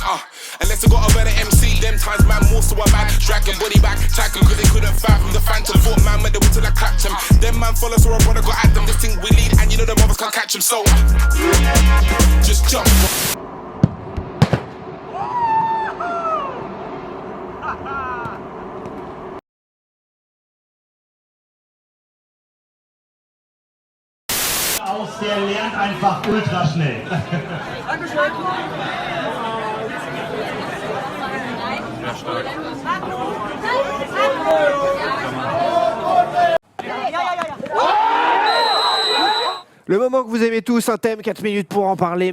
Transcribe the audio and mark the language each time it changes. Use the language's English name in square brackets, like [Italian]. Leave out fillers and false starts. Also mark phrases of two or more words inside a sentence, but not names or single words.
[English] Unless I got a better MC, them times man more so a man. Dragging body back, tackle cause they couldn't fathom the phantom. Thought man went till I clapped him. Them man follow so I wanna go at them. This thing we lead and you know the mothers can't catch him. So just jump. [German] Aus, der lernt einfach ultra schnell. [French] Le moment que vous aimez tous, un thème, 4 minutes pour en parler.